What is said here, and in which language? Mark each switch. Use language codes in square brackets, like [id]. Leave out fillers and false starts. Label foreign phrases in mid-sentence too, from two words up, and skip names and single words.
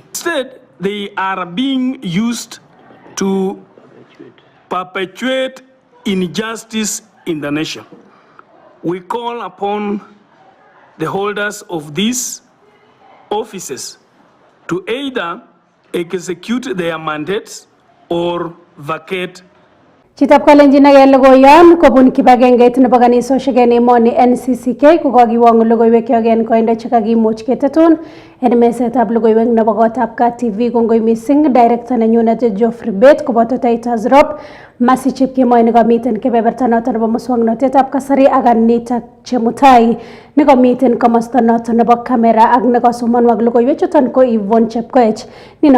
[en] Instead, they are being used to perpetuate injustice in the nation. We call upon the holders of these offices to either execute their mandates or vacate. [kln] Chitab Kalenjin age logoiyon kobun kibagengeit nebo kanisosiek en emoni NCCK kokakiwong logoiwek yogen koindo chekakimuch ketetun en mesetab logoiwek nebo kotab Kat TV. Kongoi missing director nenyunet Geoffrey Bet koboto Titus Rop Mercy Chepkemoi nekomiten kebeberta noton nebo muswoknotetab kasari ak Anita Chemutai nekomiten komosto noton nebo kamera ak nekosomonwok logoiwek chuton ko Yvonne Chepkoech.